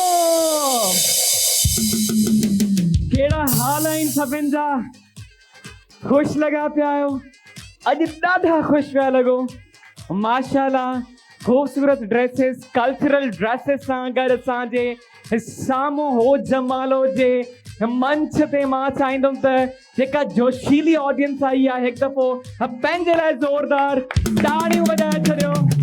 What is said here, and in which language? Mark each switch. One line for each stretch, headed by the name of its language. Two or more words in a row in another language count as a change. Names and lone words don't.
Sindhi: केड़ा हाल आहिनि सभिनि जा? खुश लगा पिया आहियो? अॼु ॾाढा खुश पिया लॻो। माशाल्लाह खूबसूरत
English: dresses cultural dresses
Sindhi: सां गॾु असांजे साम्हूं हो जमालो जे मंच ते मां चाहींदुमि त जेका जोशीली ऑडियंस आई आहे हिकु दफ़ो पंहिंजे लाइ ज़ोरदार ताड़ियूं वॼाए छॾियो।